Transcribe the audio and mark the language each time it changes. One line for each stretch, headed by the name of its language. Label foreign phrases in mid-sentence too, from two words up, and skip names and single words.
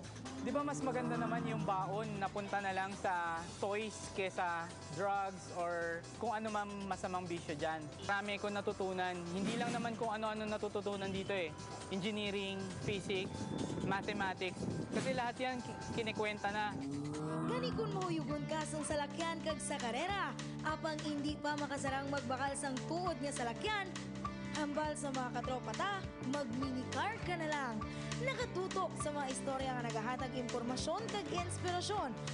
Filipino: Di ba mas maganda naman yung baon na punta na lang sa toys kesa drugs or kung ano man masamang bisyo dyan. Marami ko natutunan. Hindi lang naman kung ano-ano natututunan dito eh.
English: Engineering, physics, mathematics.
Filipino: Kasi lahat yan kinikwenta na.
Hiligaynon: Gani kun mahuyugon ka sang salakyan kag sa karera, apang hindi pa makasarang magbakal sang tuod nga salakyan, hambal sa mga katropa ta, mag-minicar ka na lang. Nakatutok sa mga istorya nga nagahatag impormasyon kag inspirasyon.